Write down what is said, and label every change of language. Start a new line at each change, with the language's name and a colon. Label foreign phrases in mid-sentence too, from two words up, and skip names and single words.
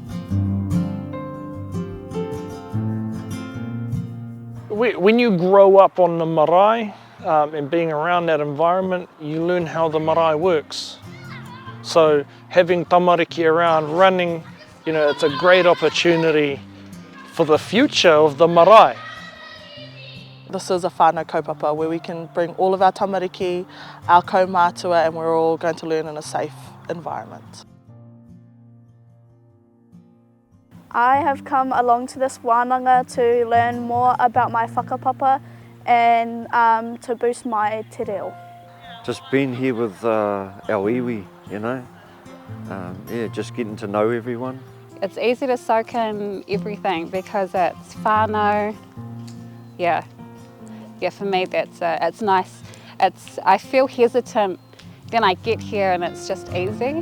English: When you grow up on the marae and being around that environment, you learn how the marae works. So having tamariki around running, it's a great opportunity for the future of the marae. This is a
Māori: whānau kaupapa
English: where we can bring all of our tamariki, our kaumātua, and we're all going to learn in a safe environment. I have come along to this wānanga to learn more about my whakapapa and to boost my
Māori: te reo.
English: Just being here with our iwi, just getting to know everyone. It's easy to soak in everything because it's whānau. Yeah, for me it's nice. I feel hesitant, then I get here and it's just easy.